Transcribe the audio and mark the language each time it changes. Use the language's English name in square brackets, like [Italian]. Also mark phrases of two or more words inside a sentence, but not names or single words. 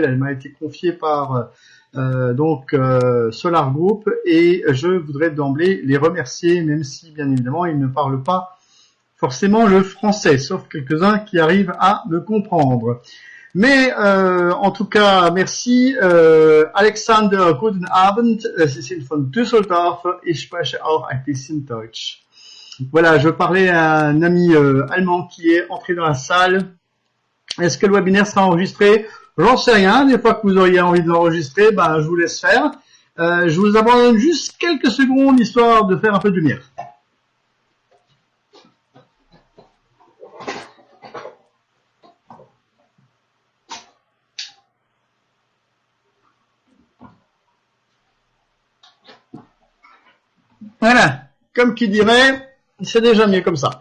[French] Elle m'a été confiée par Solar Group. Et je voudrais d'emblée les remercier, même si, bien évidemment, ils ne parlent pas forcément le français, sauf quelques-uns qui arrivent à me comprendre. Mais en tout cas, merci. [German] Alexander, guten Abend. Sie sind von Düsseldorf. Ich spreche auch ein bisschen Deutsch. [French] Voilà, je parlais à un ami allemand qui est entré dans la salle. Est-ce que le webinaire sera enregistré? J'en sais rien. Des fois que vous auriez envie de l'enregistrer, ben, je vous laisse faire. Je vous abandonne juste quelques secondes, histoire de faire un peu de lumière. Voilà, comme qui dirait, c'est déjà mieux comme ça.